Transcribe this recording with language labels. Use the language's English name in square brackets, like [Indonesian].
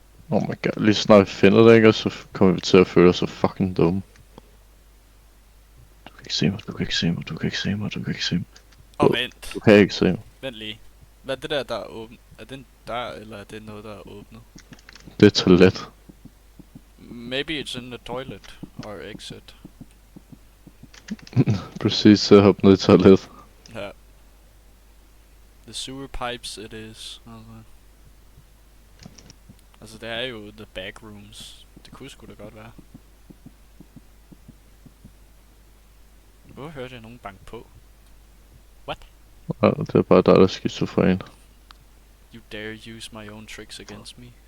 [English] Oh my god, [Danish] lige snart vi finder det, ikke, og så kommer vi til at føle os så fucking dumme. Du kan ikke se mig, du kan ikke se mig, du kan ikke se mig, du kan ikke se mig. Vent. Du kan ikke se mig. Vent lige. Hvad er det der er åbent? Er det en dør, eller er det noget, der er åbnet? Det er toilet. [English] Maybe it's in the toilet, or exit. [Danish] Præcis, så hop ned i toilet. [English] Ja. The sewer pipes it is. [Danish] Altså det er jo [English] the back rooms. [Danish] Det kunne sgu da godt være. Hvor hørte jeg nogen banke på? [English] What? [Danish] Ja, det er bare dig, der er skizofren. [English] You dare use my own tricks against me?